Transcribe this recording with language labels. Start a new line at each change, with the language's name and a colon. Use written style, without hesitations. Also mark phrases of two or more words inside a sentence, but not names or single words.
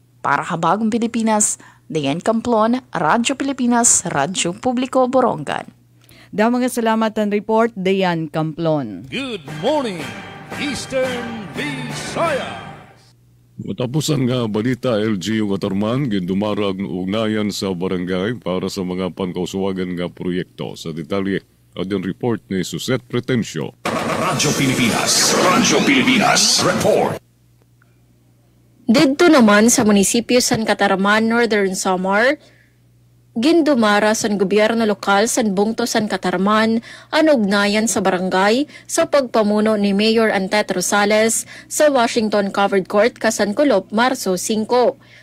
Waray: Para sa Bagong Pilipinas, Diane Camplon, Radyo Pilipinas, Radyo Publiko, Borongan. Mga salamat ang report, Diane Camplon.
English: Good morning, Eastern Visayas.
Waray: Matapusan nga balita, LGU Katarman, gindumarag ugnayan sa barangay para sa mga pangkausuwagan nga proyekto. Sa detalye, adyan report ni Suzette Pretencio. Radyo Pilipinas Report.
Filipino: Dito naman
Waray: sa munisipyo San Catarman, Northern Samar, gindumara sa gobyerno lokal sa Bungto San Catarman ang ugnayan sa barangay sa pagpamuno ni Mayor Antet Rosales sa Washington Covered Court Kasankulop, Marso 5.